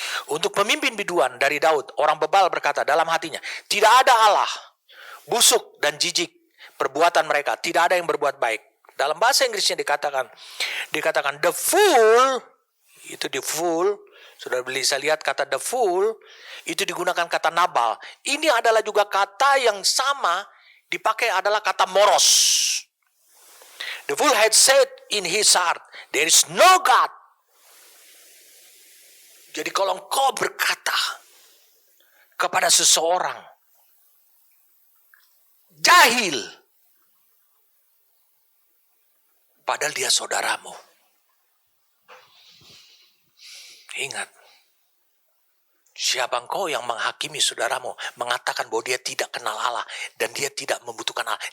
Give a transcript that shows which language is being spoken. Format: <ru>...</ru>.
<id>Untuk pemimpin biduan dari Daud, orang bebal berkata dalam hatinya, tidak ada Allah, busuk dan jijik perbuatan mereka, tidak ada yang berbuat baik. Dalam bahasa Inggrisnya dikatakan the fool, itu the fool, sudah bisa lihat kata the fool, itu digunakan kata Nabal. Ini adalah juga kata yang sama dipakai adalah kata moros.</id> <en>The fool had said in his heart, there is no God.</en> <id>Jadi kalau engkau berkata kepada seseorang jahil, padahal dia saudaramu, ingat, siapa engkau yang menghakimi saudaramu, mengatakan bahwa dia tidak kenal Allah dan dia tidak membutuhkan Allah.</id>